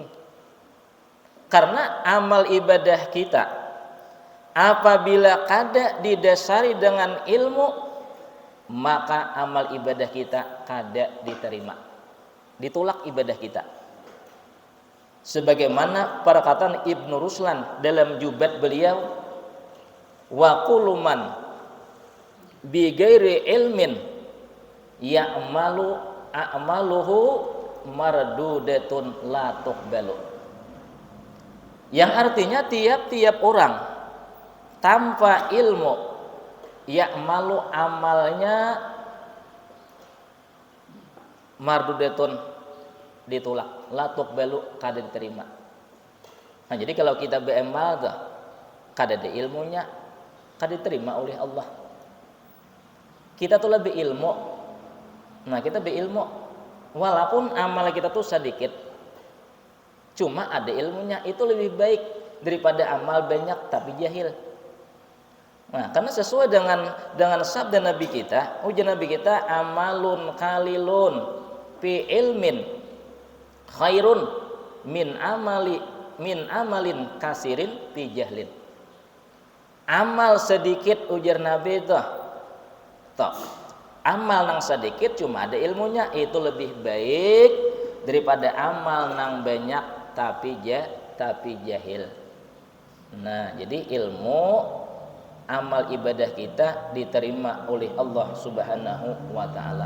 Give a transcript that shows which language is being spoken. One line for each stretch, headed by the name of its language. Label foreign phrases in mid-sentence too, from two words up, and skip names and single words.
Banjar: Karena amal ibadah kita apabila kada didasari dengan ilmu, maka amal ibadah kita kada diterima, ditolak ibadah kita.
Indonesian: Sebagaimana perkataan Ibnu Ruslan dalam jubat beliau,
Arabic: وكل من بغير علم يعمل أعماله مردودة لا تقبل.
Indonesian: Yang artinya tiap-tiap orang tanpa ilmu, ya'malu amalnya mardudatun ditolak,
Arabic: لا تقبل
Indonesian: kada diterima.
Banjar: Nah, jadi kalau kita beramal tuh kada ada ilmunya, kada diterima oleh Allah. Kita tuh lebih ilmu. Nah, kita berilmu walaupun amal kita tuh sedikit, cuma ada ilmunya, itu lebih baik daripada amal banyak tapi jahil.
Indonesian: Nah, karena sesuai dengan sabda Nabi kita, ujar Nabi kita,
Arabic: عمل قليل في علم خير من عمل كثير في جهل.
Banjar: Amal sedikit ujar Nabi itu, toh, amal nang sedikit cuma ada ilmunya, itu lebih baik daripada amal nang banyak tapi jahil.
Indonesian: Nah, jadi ilmu amal ibadah kita diterima oleh Allah
Arabic: سبحانه وتعالى.